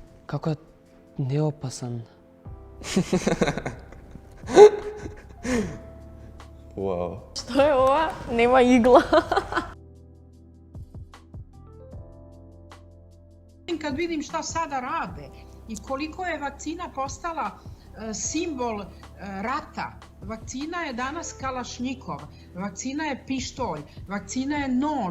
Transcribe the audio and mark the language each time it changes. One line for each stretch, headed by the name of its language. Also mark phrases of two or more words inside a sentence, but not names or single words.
Macedonian: Како е неопасан. Вау. Што е ова? Нема игла.
Serbian: Kad vidim šta sada rade i koliko je vakcina postala simbol rata. Vakcina je danas kalašnjikov, vakcina je pištolj, vakcina je nož.